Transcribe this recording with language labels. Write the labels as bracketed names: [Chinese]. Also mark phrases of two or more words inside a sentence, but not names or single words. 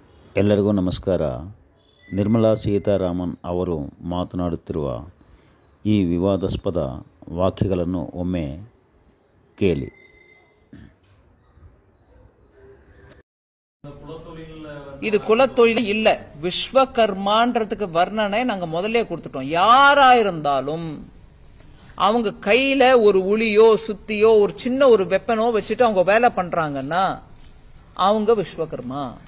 [Kannada] ಎಲ್ಲರಿಗೂ ನಮಸ್ಕಾರ. ನಿರ್ಮಲಾ ಸೀತಾರಾಮನ್ ಅವರು ಮಾತನಾಡುತ್ತಿರುವ ಈ ವಿವಾದಾಸ್ಪದ ವಾಕ್ಯಗಳನ್ನು ಒಮ್ಮೆ ಕೇಳಿ. [Tamil] இது குலத்தொழில் இல்ல, விஸ்வகர்மான்றதுக்கு வர்ணனை நாங்க முதல்ல கொடுத்துட்டோம். யாரா இருந்தாலும் அவங்க கையில ஒரு உளியோ சுத்தியோ ஒரு சின்ன ஒரு வெப்பனோ வச்சுட்டு அவங்க வேலை பண்றாங்கன்னா அவங்க விஸ்வகர்மா.